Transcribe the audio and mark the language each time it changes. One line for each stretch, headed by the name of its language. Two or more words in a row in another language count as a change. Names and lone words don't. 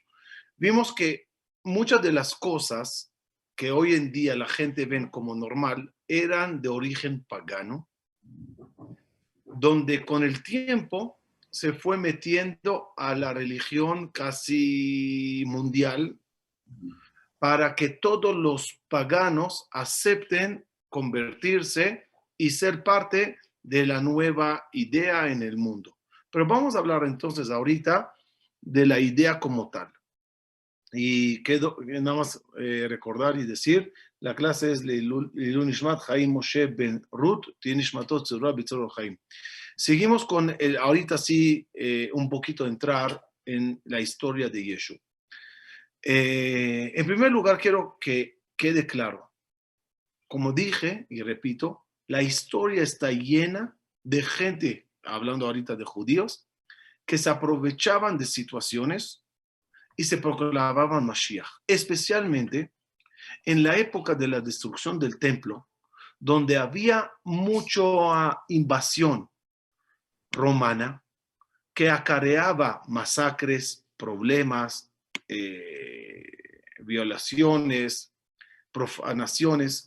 Spanish: Vimos que muchas de las cosas que hoy en día la gente ven como normal eran de origen pagano, donde con el tiempo se fue metiendo a la religión casi mundial para que todos los paganos acepten convertirse y ser parte de la nueva idea en el mundo. Pero vamos a hablar entonces ahorita de la idea como tal. Y quedo nada más recordar y decir, la clase es
Hebrew: לעילוי נשמת חיים משה בן רות תהא נשמתה צרורה בצרור החיים.
Spanish: Seguimos con ahorita sí un poquito entrar en la historia de Yeshua. En primer lugar, quiero que quede claro, como dije y repito, la historia está llena de gente, hablando ahorita de judíos, que se aprovechaban de situaciones y se proclamaban Mashiach, especialmente en la época de la destrucción del templo, donde había mucha invasión romana que acarreaba masacres, problemas, violaciones, profanaciones.